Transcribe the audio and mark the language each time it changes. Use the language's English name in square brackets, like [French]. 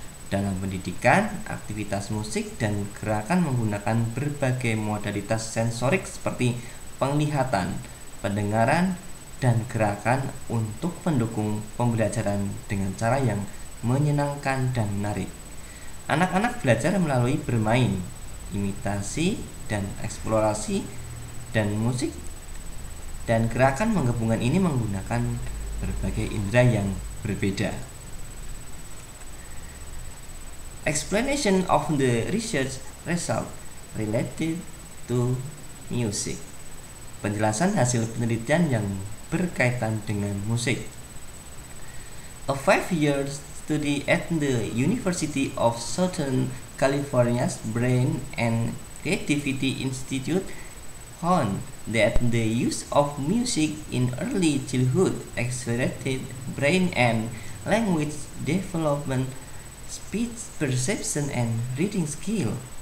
[Indonesian] Dalam pendidikan, aktivitas musik dan gerakan menggunakan berbagai modalitas sensorik seperti penglihatan, pendengaran, dan gerakan untuk mendukung pembelajaran dengan cara yang menyenangkan dan menarik. Anak-anak belajar melalui bermain, imitasi, dan eksplorasi, dan musik dan gerakan menggabungkan ini menggunakan berbagai indera yang berbeda. [English] Explanation of the research result related to music. [Indonesian] Penjelasan hasil penelitian yang berkaitan dengan musik. [English] A 5-year study at the University of Southern California's Brain and Creativity Institute found that the use of music in early childhood accelerated brain and language development, speech perception, and reading skill.